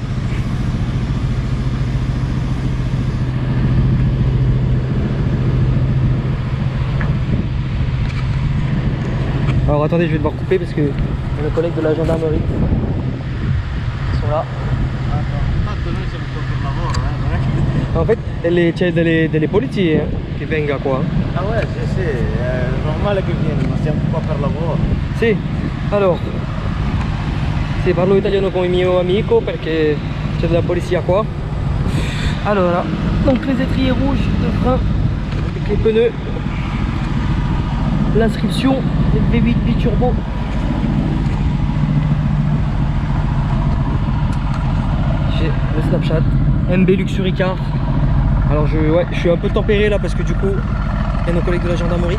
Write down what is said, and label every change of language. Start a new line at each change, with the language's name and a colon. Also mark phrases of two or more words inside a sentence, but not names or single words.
French: Alors attendez, je vais devoir couper parce que nos collègues de la gendarmerie sont là. En fait,
Italian: c'è delle polizie che venga qua.
French: Ah ouais, c'est normal
Italian: che vieni, ma siamo qua per lavoro. Sì, allora, sì, parlo italiano con il mio amico perché c'è della polizia qua. Allora,
French: donc les étriers rouges de frein avec les pneus, l'inscription V8 biturbo Snapchat. MB Luxury Car. Alors je suis un peu tempéré là parce que du coup, il y a nos collègues de la gendarmerie.